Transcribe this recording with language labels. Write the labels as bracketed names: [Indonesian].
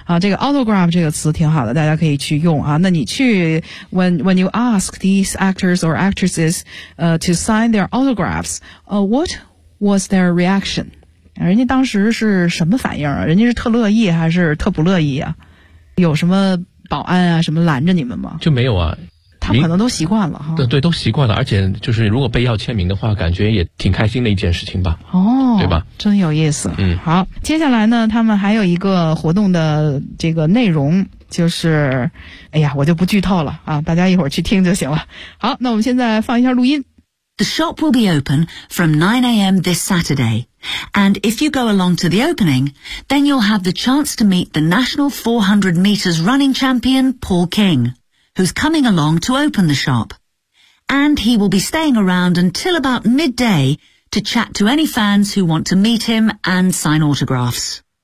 [Chinese] 啊，这个 autograph 这个词挺好的，大家可以去用啊。那你去 [English] when you ask these actors or actresses to sign their autographs, what was their reaction? [Chinese] 人家当时是什么反应啊？人家是特乐意还是特不乐意啊？有什么？保安啊什么拦着你们吗？就没有啊，他可能都习惯了哈。对对，都习惯了，而且就是如果被要签名的话，感觉也挺开心的一件事情吧。哦，对吧，真有意思。嗯，好，接下来呢他们还有一个活动的这个内容，就是哎呀我就不剧透了啊，大家一会儿去听就行了。好，那我们现在放一下录音。 [English] The shop will be open from 9 a.m. this Saturday, and if you go along to the opening, then you'll have the chance to meet the national 400 meters running champion Paul King, who's coming along to open the shop. And he will be staying around until about midday to chat to any fans who want to meet him and sign autographs.